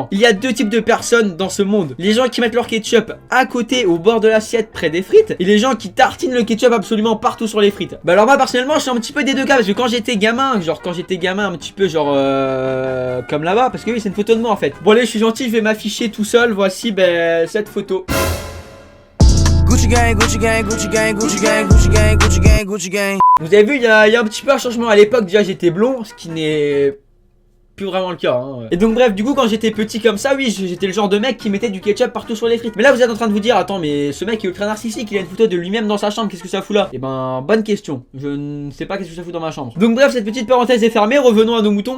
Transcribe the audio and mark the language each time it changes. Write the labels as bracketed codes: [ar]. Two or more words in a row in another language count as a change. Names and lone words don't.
[fr] Il y a deux types de personnes dans ce monde. Les gens qui mettent leur ketchup à côté au bord de l'assiette près des frites et les gens qui tartinent le ketchup absolument partout sur les frites. Bah alors moi personnellement je suis un petit peu des deux cas parce que quand j'étais gamin, genre un petit peu genre comme là-bas parce que oui c'est une photo de moi en fait. Bon allez je suis gentil, je vais m'afficher tout seul, voici cette photo. [en] Gucci gang, Gucci gang, Gucci gang, Gucci gang, Gucci gang, Gucci gang, Gucci gang. [fr] Vous avez vu il y a un petit peu un changement à l'époque, déjà j'étais blond, ce qui n'est plus vraiment le cas hein. Et donc bref du coup quand j'étais petit comme ça oui j'étais le genre de mec qui mettait du ketchup partout sur les frites. Mais là vous êtes en train de vous dire attends mais ce mec est ultra narcissique, il a une photo de lui-même dans sa chambre, qu'est-ce que ça fout là? Et ben bonne question, je ne sais pas qu'est-ce que ça fout dans ma chambre. Donc bref cette petite parenthèse est fermée, revenons à nos moutons.